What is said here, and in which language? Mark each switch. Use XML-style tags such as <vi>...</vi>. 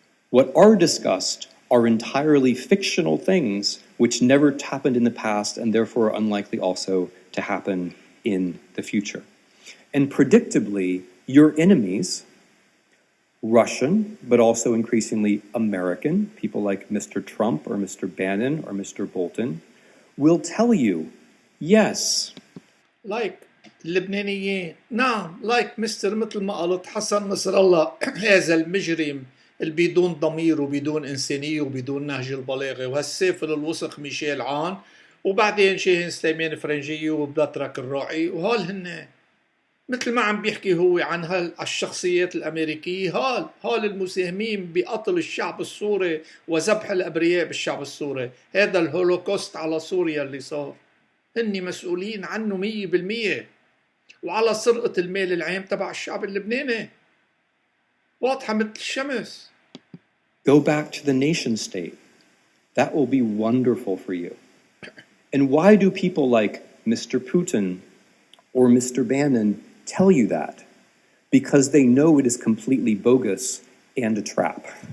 <en>What are discussed are entirely fictional things which never happened in the past and therefore are unlikely also to happen in the future. And predictably, your enemies, Russian, but also increasingly American, people like Mr. Trump or Mr. Bannon or Mr. Bolton, will tell you, yes.</en> <ar>لايك اللبنانيين نعم لايك مستر مثل ما قالت حسن نصر الله هذا المجرم اللي بدون ضمير وبدون إنسانية وبدون نهج البلاغة وهالسافل الوسخ ميشيل عون وبعدين شاهين سليمان فرنجية وبدترك الراعي وهول هن مثل ما عم بيحكي هو عن هالشخصيات الأمريكية هال المساهمين بقتل الشعب السوري وذبح الأبرياء بالشعب السوري. هذا الهولوكوست على سوريا اللي صار هن مسؤولين عنه 100% وعلى سرقة المال العام تبع الشعب اللبناني واضحة مثل الشمس.</ar> <en>Go back to the nation state. That will be wonderful for you. And why do people like Mr. Putin or Mr. Bannon tell you that? Because they know it is completely bogus and a trap.</en>